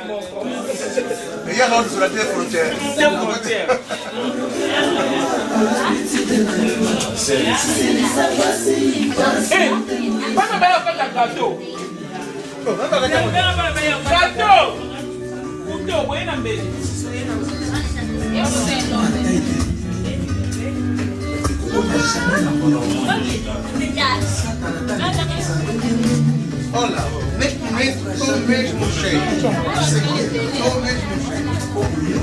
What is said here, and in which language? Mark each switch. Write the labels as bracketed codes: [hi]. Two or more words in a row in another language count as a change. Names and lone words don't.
[fr] Il y a l'autre sur la frontière. Pas de gâteau. Gâteau. Couteau, oui, on a [pt] Olha, neste momento estou mesmo cheio. Estou mesmo cheio.